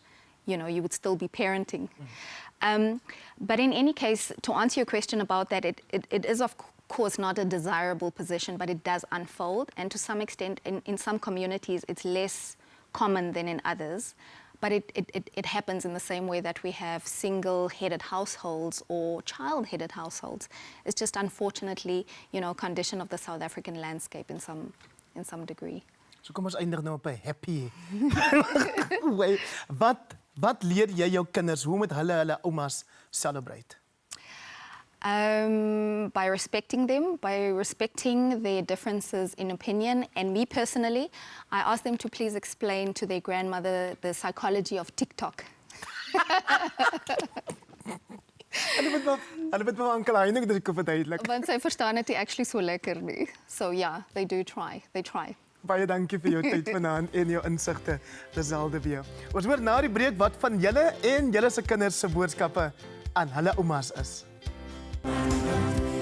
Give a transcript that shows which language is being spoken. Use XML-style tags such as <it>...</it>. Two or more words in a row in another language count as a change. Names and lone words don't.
<en>You know, you would still be parenting. But in any case, to answer your question about that, it is of course not a desirable position, but it does unfold, and to some extent in some communities it's less common than in others, but it happens in the same way that we have single-headed households or child-headed households. It's just unfortunately, you know, a condition of the South African landscape in some degree.</en> <af>So kom ons eindig nou op 'n happy. Wat leer jy jou kinders hoe moet hulle oumas celebrate?</af> <en>By respecting them, by respecting their differences in opinion. And me personally, I ask them to please explain to their grandmother the psychology of TikTok.</en> <af>Hulle moet maar Uncle Heining dit kan verduidelik. Want sy verstaan dit actually so lekker nie.</af> <en>So yeah, they do try. They try.</en> <af>Baie dankie vir jou tyd vanaand en jou insigte, Lizelle de Wee. Ons hoor na die breek wat van julle en julle se kinders se boodskappe aan hulle oumas is.</af>